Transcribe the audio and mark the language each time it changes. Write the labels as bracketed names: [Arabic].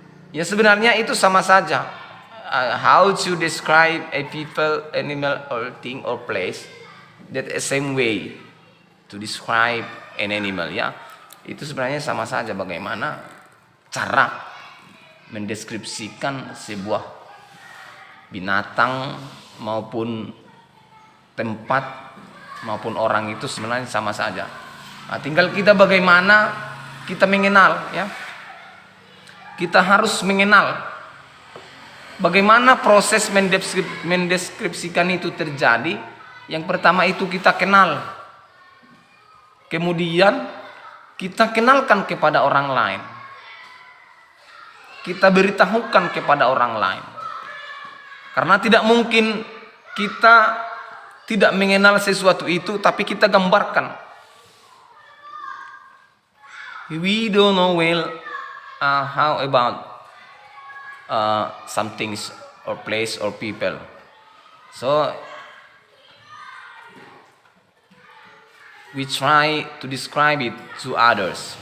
[Indonesian] Ya sebenarnya itu sama saja. [English] How to describe a people, animal, or thing or place, that the same way to describe an animal, ya. [Indonesian] Itu sebenarnya sama saja bagaimana cara mendeskripsikan sebuah binatang maupun tempat maupun orang, itu sebenarnya sama saja. Nah, tinggal kita bagaimana kita mengenal, ya. Kita harus mengenal bagaimana proses mendeskripsikan itu terjadi. Yang pertama itu kita kenal. Kemudian kita kenalkan kepada orang lain. Kita beritahukan kepada orang lain. Karena tidak mungkin kita tidak mengenal sesuatu itu tapi kita gambarkan. [English] We don't know well how about some things or place or people. So we try to describe it to others.